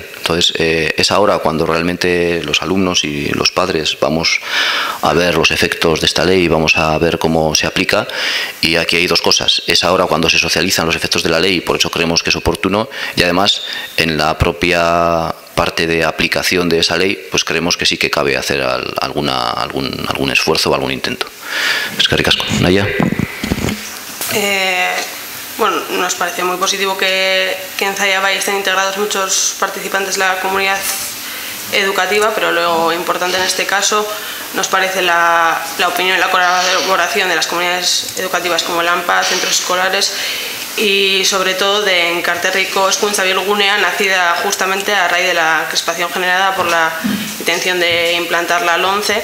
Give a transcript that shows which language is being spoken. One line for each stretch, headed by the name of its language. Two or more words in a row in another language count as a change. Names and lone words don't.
Spanish: Entonces, es ahora cuando realmente los alumnos y los padres vamos a ver los efectos de esta ley y vamos a ver cómo se aplica, y aquí hay 2 cosas. Es ahora cuando se socializan los efectos de la ley, y por eso creemos que es oportuno, y además en la propia parte de aplicación de esa ley, pues creemos que sí que cabe hacer algún esfuerzo o algún intento.
Basque: Eskerrik asko. Naya.
Spanish: Bueno, nos parece muy positivo que en Zallabay estén integrados muchos participantes de la comunidad educativa, pero lo importante en este caso nos parece la opinión y la colaboración de las comunidades educativas como el AMPA, centros escolares, y sobre todo de Enkarterriko Hezkuntza Bilgunea, nacida justamente a raíz de la crispación generada por la intención de implantar la LOMCE.